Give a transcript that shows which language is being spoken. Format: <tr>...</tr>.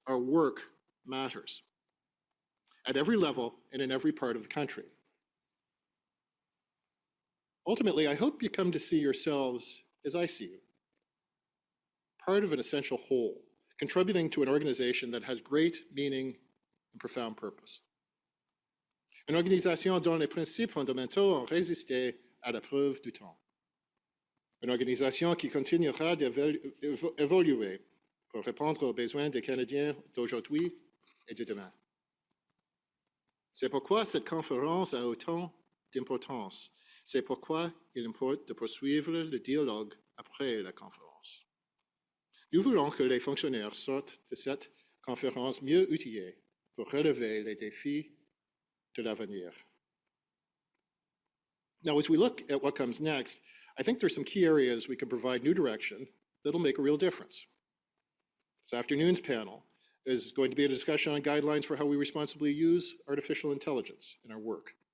<en>Our work matters. At every level and in every part of the country. Ultimately, I hope you come to see yourselves as I see you. Part of an essential whole, contributing to an organization that has great meaning and profound purpose.</en> <fr>Une organisation dont les principes fondamentaux ont résisté à la preuve du temps. Une organisation qui continuera d'évoluer pour répondre aux besoins des Canadiens d'aujourd'hui et de demain. C'est pourquoi cette conférence a autant d'importance. C'est pourquoi il importe de poursuivre le dialogue après la conférence. Nous voulons que les fonctionnaires sortent de cette conférence mieux outillés pour relever les défis de l'avenir.</fr> <en>Now, as we look at what comes next, I think there's some key areas we can provide new direction that'll make a real difference. This afternoon's panel is going to be a discussion on guidelines for how we responsibly use artificial intelligence in our work.</en>